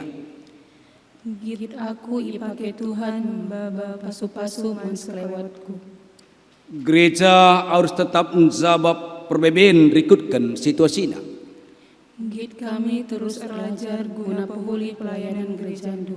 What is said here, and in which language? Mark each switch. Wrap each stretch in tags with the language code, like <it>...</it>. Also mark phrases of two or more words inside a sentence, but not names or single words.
<btx>Git aku ipake Tuhan baba pasu-pasu man selewatku.</btx> <id>Gereja harus tetap menjawab perbedaan rikutkan situasinya.</id> <btx>Git kami</btx> <id>terus belajar</id> <btx>guna pehuli</btx> <id>pelayanan gereja</id> <btx>ndu.</btx>